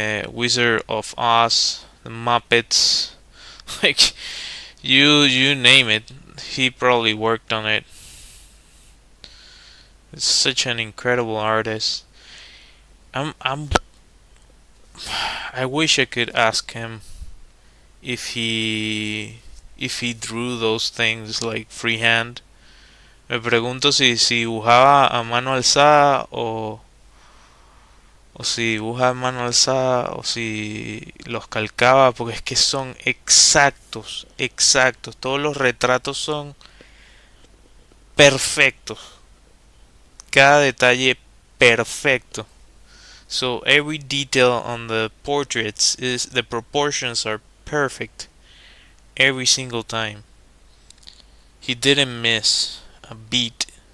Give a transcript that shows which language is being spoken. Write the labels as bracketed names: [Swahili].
[English] Wizard of Oz, the Muppets. Like you name it, he probably worked on it. It's such an incredible artist. I'm I wish I could ask him if he drew those things like freehand. [Spanish] Me pregunto si dibujaba a mano alzada o si dibuja a mano alzada o si los calcaba, porque es que son exactos, exactos. Todos los retratos son perfectos. Cada detalle perfecto. [English] So every detail on the portraits is the proportions are perfect every single time. He didn't miss a beat.